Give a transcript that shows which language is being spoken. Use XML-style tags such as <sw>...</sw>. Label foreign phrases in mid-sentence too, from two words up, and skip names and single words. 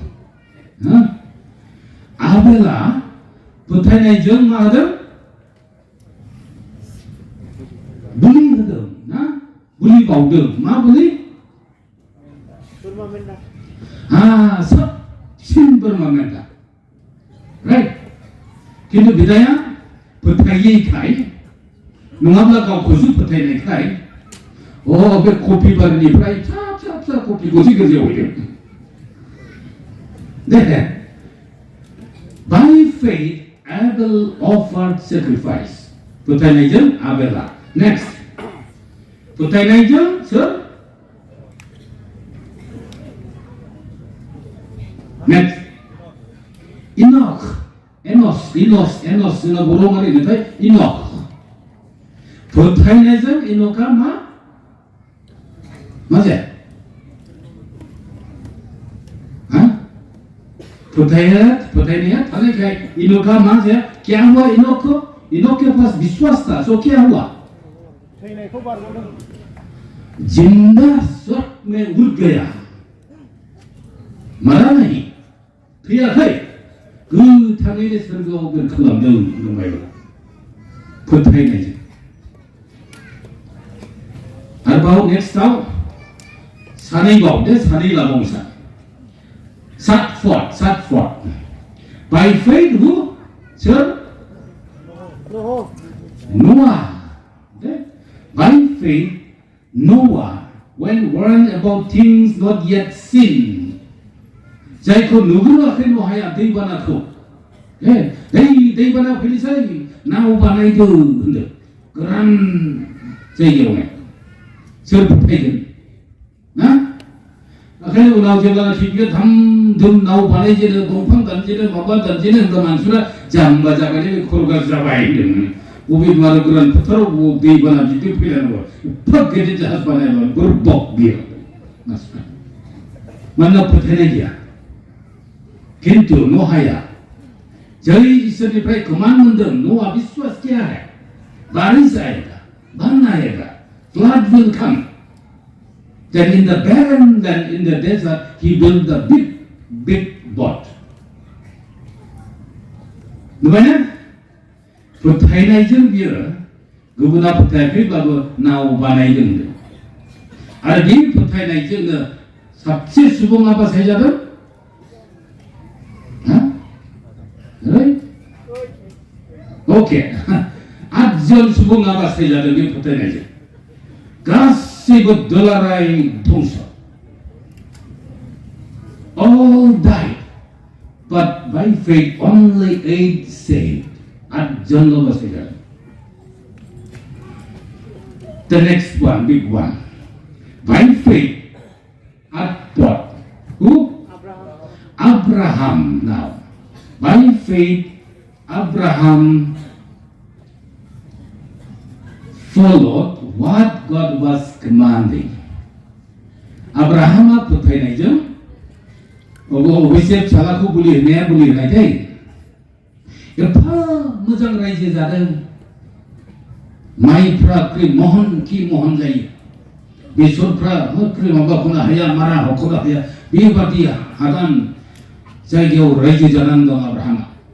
<brx>आबेला फोथायनायजों मा होदों बुलि होदों ना बुलि बावदों मा बुलि साबसिन बोरमा मेन्दा राइट खिन्थु बिदाया फोथायैखाय नङाब्ला गावखौसो फोथायनायखाय बे कफि बारिनिफ्राय फिसा फिसा फिसा कफिखौसो गोजौआव हैदों दे</brx> <en>by faith Abel offered sacrifice</en> <brx>फोथायनायजों आबेला next फोथायनायजों सोर next Enoch जोंना बर' माने नाथाय Enoch फोथायनायजों Enochआ मा जाया फोथायनाया थानायखाय Enochआ मा जाया</brx> <hi>क्या हुआ Enoch के पास विश्वास था सो क्या हुआ</hi> <brx>थैनायखौ बारग'दों</brx> <hi>जिंदा स्वर्ग में उड़ गया मरा नहीं</hi> <brx>थैयाखै गोथाङैनो सोरगोआव बिरखांलांदों नंबायबा फोथायनायजों आरोबाव नेक्स्टआव सानैबाव सानै लाबावसा सातफर्ड</brx> <en>by faith who</en> <brx>सोर Noah</brx> <en>by faith Noah when warned about things not yet seen</en> <brx>जायखौ नुगोराखै नहाया दैबानाखौ दैबाना फैनोसै नाव बानायदो होनदों गोरान जायगायावनो सोर फोथायगोन ना ओंखायनो उनाव जेब्लानाखि बियो धाम धुम नाव बानायजेनो दंफां दानजेनो माबा दानजेनो होनब्ला मानसिफोरा जाम्बा जाबाय बे खर' गाज्रि जाबाय होनदों बबे मारो गोरान फोथाराव दैबाना बिदि फैलायनांगौ एफा गिदिर जाहाज बानायबाय बुरबक बियो मानसिफ्रा मानोना फोथायनाय गैया किंतु नहाया जय ईश्वरनिफ्राय कमान मोनदों</brx> <hi>नोआ विश्वास किया है बारिश आएगा बान आएगा</hi> <en>flood will come then in the barren land in the desert he built the big boat</en> <brx>नुबायना फोथायनायजों बियो गुबुना फोथायाखैब्लाबो नाव बानायदों आरो बे फोथायनायजोंनो साबसे सुबुङा बासायजादों ओके 8 जन सुबुङा बासायजादों बे फोथायनायजों गासैबो दुलाराय धंस</brx> <en>all died but by faith only 8 saved 8</en> <brx>जनल' बासायजादों</brx> <en>the next one big one by faith at what who Abraham now by faith Abraham followed what God was commanding.</en> <brx>Abrahama फोथायनायजों अबयसे फिसालाखौ बुलि होनाय दै एफा मोजां रायजो जादों माइफ्रा महन जायो बेसरफ्रा माबाखौनो हाया मारा हख'नो हाया बेबादि हादान जायगायाव रायजो जानानै दं आब्राहामा</brx>